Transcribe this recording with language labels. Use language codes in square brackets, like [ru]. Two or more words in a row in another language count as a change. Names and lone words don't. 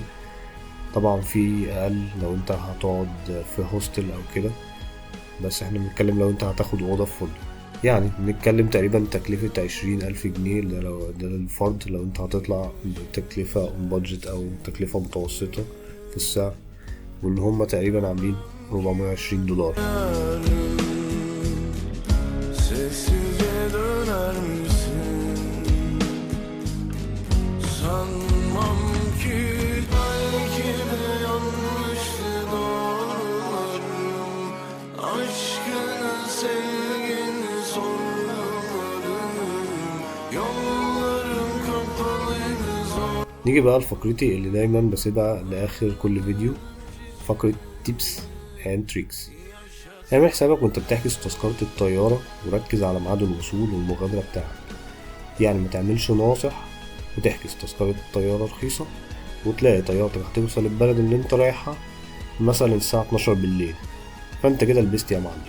[ar] طبعا في أقل لو انت هتقعد في هوستل أو كده، بس احنا بنتكلم لو انت هتاخد أوضة في فندق. يعني بنتكلم تقريبا تكلفة 20,000 جنيه، ده للفرد لو انت هتطلع بتكلفة [en] on budget [ar] أو تكلفة متوسطة في السعر. واللي هم تقريبا عاملين 420 دولار. [tr] Sessizce döner misin? Sanmam ki belki de yanlıştı doğrularım. Aşkını sevgini sormadım. Yollarım kapalıydı zor. [ar] نيجي بقى لفقرتي اللي دايما بسيبها لآخر كل فيديو، فقرة [en] tips and tricks. [ar] اعمل حسابك وانت بتحجز تذكرة الطيارة وركز على ميعاد الوصول والمغادرة بتاعك. يعني ما تعملش ناصح وتحجز تذكرة الطيارة رخيصة وتلاقي طيارتك هتوصل البلد اللي انت رايحها مثلا الساعة 12 بالليل، فانت كده لبست يا معلم.